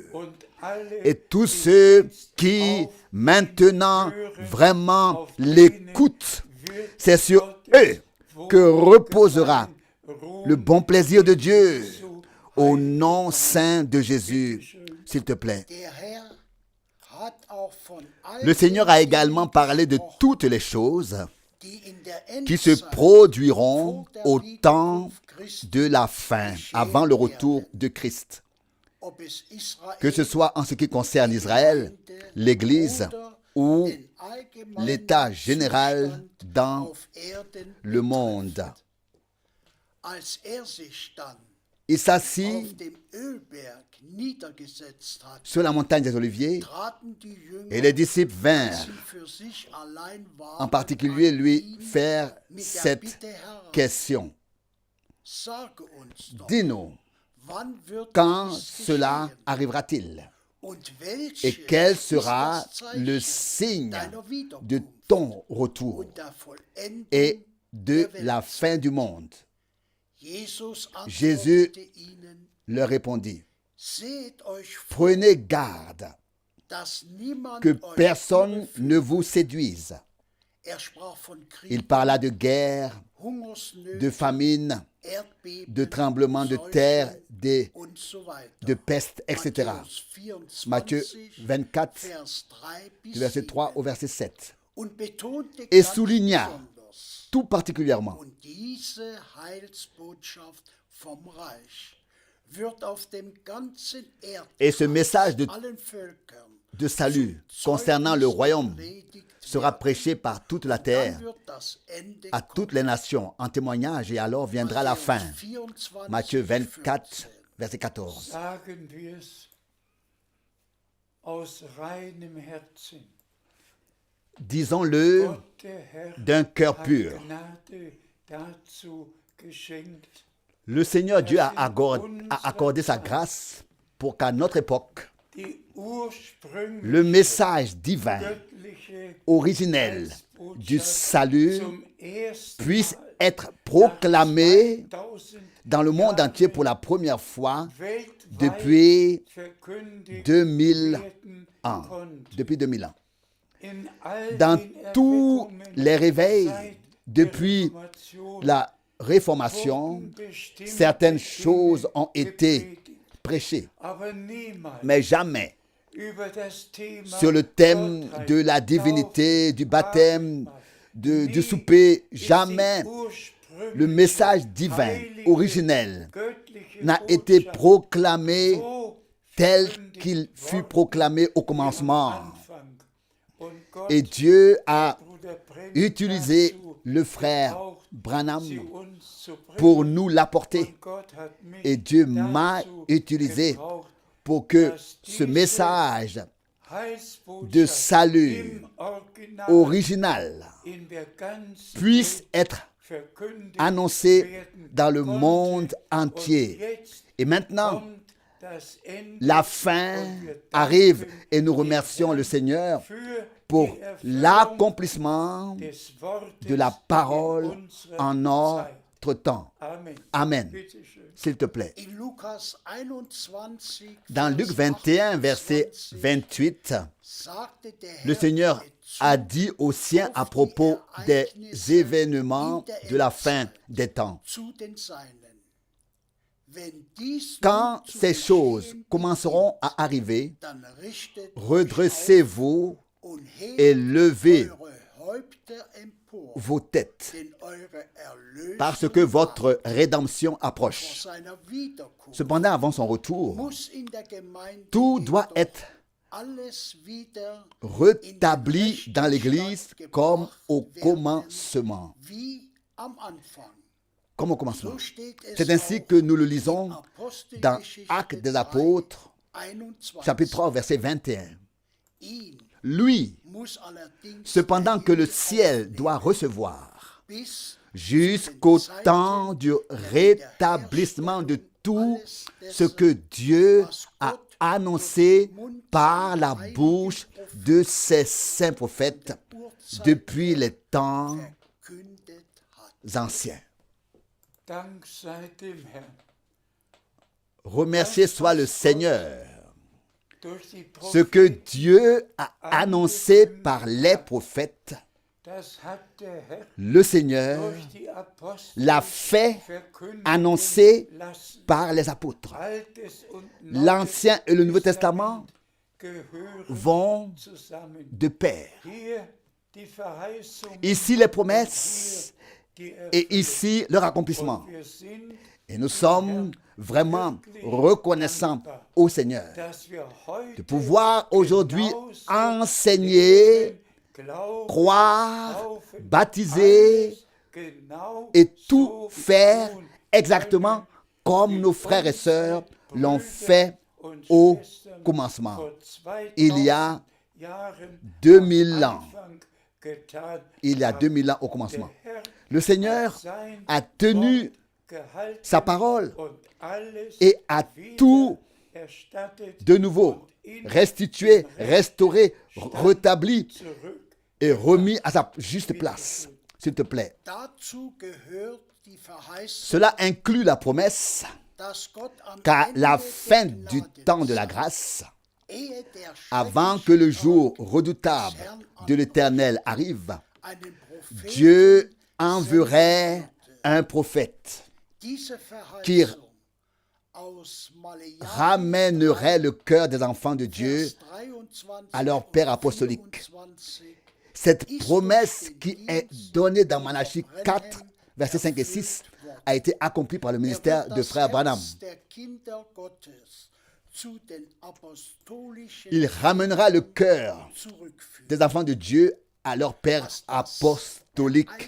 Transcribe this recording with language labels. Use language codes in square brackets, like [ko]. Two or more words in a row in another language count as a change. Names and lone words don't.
[fr] Et tous ceux qui maintenant vraiment l'écoutent, c'est sur eux que reposera le bon plaisir de Dieu au nom saint de Jésus. s'il te plaît. [de] Der Herr hat auch von all [fr] Le Seigneur [de] den [fr] a également [de] Dingen [fr] parlé de [de] gesprochen, [fr] toutes les choses [de] die in der [fr] qui se [de] Endzeit [fr] produiront [de] vor der [fr] au temps [de] Wiederkunft Christi, [fr] de la fin, avant le retour de Christ. [de] ob es Israel, [fr] Que ce soit en ce qui concerne Israël, l'Église ou [de] den allgemeinen [fr] l'état général [de] Zustand [fr] dans [de] auf Erden [fr] le monde. [de] betrifft. Als sich dann [fr] Il s'assit [de] auf dem Ölberg niedergesetzt hat, [fr] sur la montagne des Oliviers [de] traten die Jünger, [fr] et les disciples [de] die [fr] vinrent [de] sie für sich allein waren, [fr] en particulier [de] an [fr] lui [de] ihn [fr] faire [de] mit der [fr] cette [de] Bitte heran, [fr] question. [de] sage uns doch, [fr] Dis-nous, [de] wann wird [fr] quand [de] dies [fr] cela [de] geschehen? [fr] arrivera-t-il? [de] Und [fr] Et [de] welches [fr] quel [de] ist [fr] sera [de] das Zeichen [fr] le signe [de] deiner [fr] de [de] Wiederkunft [fr] ton retour [de] und der Vollendung [fr] et de [de] der Welt? [fr] la fin du monde? [de] Jesus [fr] Jésus [de] antwortete ihnen, [fr] leur répondit, [de] seht euch vor, [fr] prenez garde [de] dass niemand [fr] que [de] euch [fr] personne [de] überführt. [fr] ne vous séduise. [de] Er sprach von Krieg, [fr] Il parla de guerre, [de] Hungersnöten, [fr] de famine, [de] Erdbeben, [fr] de tremblements de [de] Seuchen [fr] terre, [de] und so weiter. [fr] de peste, etc. [de] Matthäus 24, [fr] Matthieu 24, [de] Vers 3 bis [fr] du verset 3 [de] 7. [fr] au verset 7. [de] Und betonte [fr] Et [de] ganz [fr] souligna [de] besonders, [fr] tout particulièrement [de] und diese Heilsbotschaft vom Reich wird auf dem ganzen [fr] Et ce message de [de] allen Völkern [fr] de salut concernant le royaume sera prêché par toute la terre [de] dann wird das Ende [fr] à toutes les nations en témoignage et alors viendra la fin. Matthieu 24, verset 14. [de] Sagen wir es aus reinem Herzen. [fr] Disons-le [de] Gott, der Herr, [fr] d'un cœur [de] hat [fr] pur. [de] Gnade dazu geschenkt, [fr] Le Seigneur Dieu a accordé sa grâce pour qu'à notre époque, [de] die ursprüngliche [fr] le message divin, [de] göttliche [fr] originel du [de] Heilsbotschaft [fr] salut [de] zum ersten [fr] puisse [de] Mal [fr] être proclamé [de] 2000 [fr] dans le monde entier pour la première fois [de] weltweit [fr] depuis [de] verkündigt [fr] 2000 [de] werden [fr] ans. [de] konnte. [fr] Depuis 2000 ans. [de] In all [fr] Dans [de] den [fr] tous [de] Erweckungen [fr] les réveils [de] seit [fr] depuis [de] der Reformation [fr] la Réformation, [de] wurden bestimmte [fr] certaines [de] Dinge [fr] choses ont été [de] gepredigt, [fr] prêchées, [de] aber niemals [fr] mais jamais [de] über das Thema [fr] sur le thème [de] Gottheit, [fr] de la divinité, du baptême, [de] Abendmahl. [fr] du [de] Nie [fr] souper. [de] ist die [fr] Jamais [de] ursprüngliche, [fr] le message divin, [de] heilige, [fr] originel, [de] göttliche [fr] n'a été [de] Botschaft [fr] proclamé [de] so [fr] tel [de] verkündigt [fr] qu'il fut [de] worden [fr] proclamé au [de] im [fr] commencement. [de] Anfang. Und Gott, [fr] Et Dieu a [de] Bruder Brennan, [fr] utilisé [de] dazu [fr] le frère [de] gebraucht, [fr] Branham [de] sie uns zu bringen. [fr] pour nous l'apporter. [de] Und Gott hat mich [fr] Et Dieu m'a [de] dazu [fr] utilisé [de] gebraucht, [fr] pour que [de] dass [fr] ce [de] diese [fr] message [de] Heilsbotschaft [fr] de salut [de] im Original [fr] original [de] in der ganzen [fr] puisse [de] Welt [fr] être [de] verkündigt [fr] annoncé [de] werden [fr] dans le [de] konnte. [fr] monde [de] Und [fr] entier. [de] jetzt [fr] Et maintenant, [de] kommt das Ende [fr] la fin [de] und wir [fr] arrive [de] danken [fr] et nous [de] dem [fr] remercions [de] Herrn [fr] le Seigneur [de] für [fr] pour [de] die Erfüllung [fr] l'accomplissement [de] des Wortes [fr] de la parole [de] in unserer [fr] en [de] Zeit. [fr] notre temps. [de] Amen. [fr] Amen. [de] Bitte schön. [fr] S'il te plaît. [de] In Lukas 21, [fr] Dans Luc [de] Vers [fr] 21, verset [de] 28, [fr] 28, [de] sagte der [fr] le [de] Herr [fr] Seigneur [de] zu [fr] a dit aux siens à propos des événements de la fin des temps. [de] zu den Seinen. Wenn dies [fr] Quand [de] nun zu [fr] ces choses [de] geschehen [fr] commenceront à arriver, [de] dann richtet [fr] redressez-vous [de] euch auf und [fr] et [de] hebt [fr] levez [de] eure Häupter empor, [fr] vos têtes, [de] denn eure Erlösung [fr] parce que votre rédemption [de] vor [fr] approche. [de] seiner Wiederkunft [fr] Cependant, avant son retour, [de] muss in der Gemeinde [fr] tout doit [de] jedoch [fr] être [de] alles wieder [fr] rétabli dans l'Église comme au commencement. [de] wie am Anfang. [fr] Comme au commencement. [de] So steht es [fr] C'est ainsi [de] auch [fr] que nous le lisons [de] in [fr] dans [de] Apostelgeschichte [fr] Actes des [de] 2, [fr] Apôtres, [de] 21. [fr] chapitre 3, verset 21. [de] Ihn [fr] Lui, [de] muss allerdings [fr] cependant que le [de] derjenige [fr] ciel [de] aufnehmen, [fr] doit recevoir [de] bis [fr] jusqu'au temps du rétablissement de tout ce que Dieu a annoncé par la bouche de ses saints prophètes depuis les temps [de] verkündet hat. [fr] anciens. [de] Dank sei dem Herrn. [fr] Remercié soit le Seigneur. [de] Durch die [fr] Ce que [de] Propheten, [fr] Dieu a annoncé par les prophètes, [de] Das hat der Herr [fr] le Seigneur [de] durch die Apostel [fr] l'a fait [de] verkündigen [fr] annoncer [de] lassen. [fr] par les apôtres. [de] Altes und [fr] L'Ancien et le Nouveau Testament [de] gehören [fr] vont [de] zusammen. [fr] de pair. [de] Hier die Verheißung, [fr] Ici les promesses [de] die [fr] et ici leur accomplissement. [de] wir sind, [fr] Et nous sommes vraiment reconnaissants au Seigneur [de] dass wir heute [fr] de pouvoir aujourd'hui [de] genauso [fr] enseigner, [de] glauben, [fr] croire, [de] taufen, [fr] baptiser [de] alles genau [fr] et tout [de] so [fr] faire [de] tun [fr] exactement comme nos frères et sœurs l'ont fait [de] und [fr] au [de] Schwestern [fr] commencement. [de] vor 2000 [fr] Il y a [de] Jahren [fr] 2000 ans. [de] Anfang getan [fr] Il y a [de] haben. [fr] 2000 ans au commencement. [de] Der Herr [fr] Le Seigneur [de] sein [fr] a tenu [de] Wort gehalten [fr] sa parole [de] und alles [fr] et a tout [de] wiedererstattet [fr] de nouveau [de] und in [fr] restitué, restauré, rétabli [de] zurück. [fr] et remis à sa juste place. S'il te plaît. [de] Dazu gehört die Verheißung, [fr] Cela inclut la promesse [de] dass Gott am [fr] qu'à [de] Ende [fr] la [de] der [fr] fin du temps de la [de] Gnadenzeit, [fr] grâce, [de] ehe der [fr] avant que le [de] schreckliche [fr] jour [de] Tag [fr] redoutable [de] des Herrn [fr] de l'Éternel arrive, [de] einen Propheten [fr] Dieu enverrait un prophète [de] diese [fr] qui [de] Verheißung aus Malachi [fr] ramènerait le cœur des enfants de Dieu [de] Vers 23 [fr] à leur Père apostolique. [de] 24 [fr] Cette promesse qui est donnée dans Malachie 4, versets 5 et 6, a été accomplie par le ministère de frère Branham. Il ramènera le cœur des enfants de Dieu à leur Père apostolique.